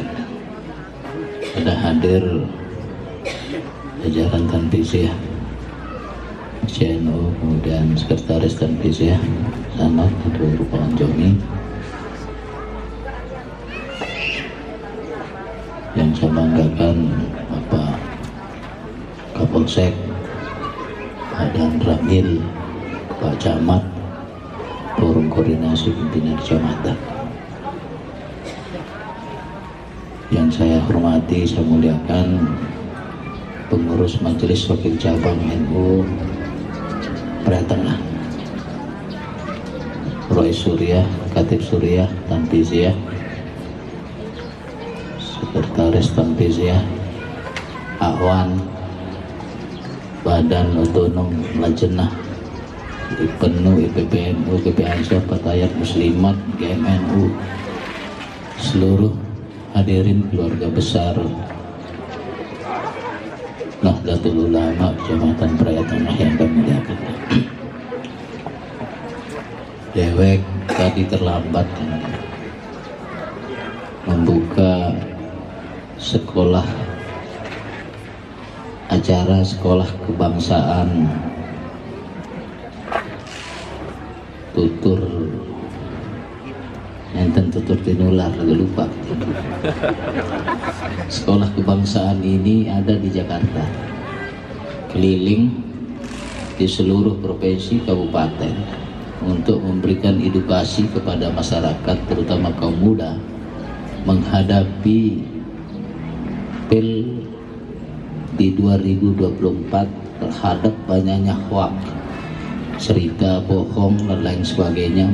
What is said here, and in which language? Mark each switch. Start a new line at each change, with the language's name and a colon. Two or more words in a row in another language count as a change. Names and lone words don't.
Indonesian: Ada hadir jajaran Tanfiziyah CNU, kemudian Sekretaris Tanfiziyah Sanad atau Rupawan Jomi, yang saya banggakan Bapak Kapolsek, Pak Dan Ramil, Pak Camat, Forum Koordinasi Pimpinan Kecamatan. Yang saya hormati, saya muliakan pengurus Majelis Wakil Cabang NU Praia Tengah, Roy Surya, Katib Surya, Tanfiziyah, Sekretaris Tanfiziyah, Awan, Badan Otonom Lajenah, IPNU, IPPNU, GPANSA, Fatayat Muslimat, GMNU, seluruh hadirin keluarga besar Nahdlatul Ulama Kecamatan Praia Tengah yang kami muliakan. Dewek tadi terlambat membuka sekolah, acara sekolah kebangsaan tutur enten tutur tinular, lupa. Sekolah kebangsaan ini ada di Jakarta, keliling di seluruh provinsi kabupaten untuk memberikan edukasi kepada masyarakat, terutama kaum muda, menghadapi PIL di 2024 terhadap banyaknya hoax, cerita bohong dan lain sebagainya.